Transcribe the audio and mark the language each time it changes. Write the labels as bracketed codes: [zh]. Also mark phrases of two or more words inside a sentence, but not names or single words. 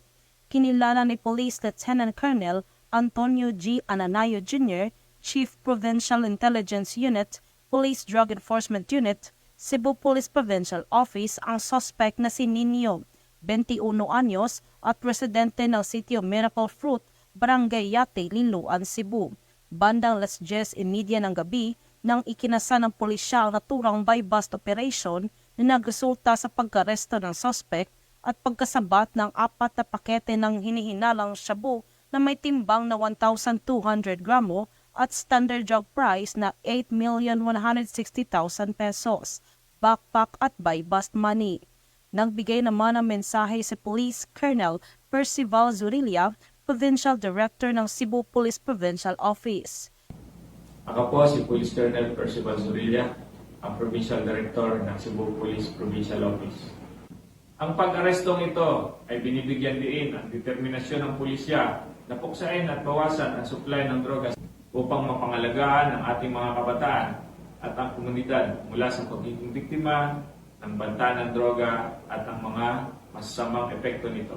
[tl] Kinilala ni Police Lieutenant Colonel Antonio G. Ananayo Jr., Chief Provincial Intelligence Unit, Police Drug Enforcement Unit, Cebu Police Provincial Office ang suspect na si Nino, 21 anyos at residente ng City of Miracle Fruit, Barangay Yate, Liloan, Cebu. Bandang 10:30 ng gabi nang ikinasa ng pulisya ang naturang [en] buy-bust operation [tl] na nagresulta sa pagkaresto ng suspect at pagkasabat ng 4 na pakete ng hinihinalang shabu na may timbang na 1,200 gramo at [en] standard drug price [tl] na 8,160,000 pesos, backpack at [en] buy-bust money. [tl] Nagbigay naman ng mensahe si Police Colonel Percival Zurilla, Provincial Director ng Cebu Police Provincial Office. Ako po si Police Colonel Percival Zurilla, ang Provincial Director ng Cebu Police Provincial Office. Ang pag-arestong ito ay binibigyan diin ang determinasyon ng pulisya na puksain at bawasan ang supply ng droga upang mapangalagaan ang ating mga kabataan at ang komunidad mula sa pagiging biktima ng banta ng droga at ang mga masasamang epekto nito.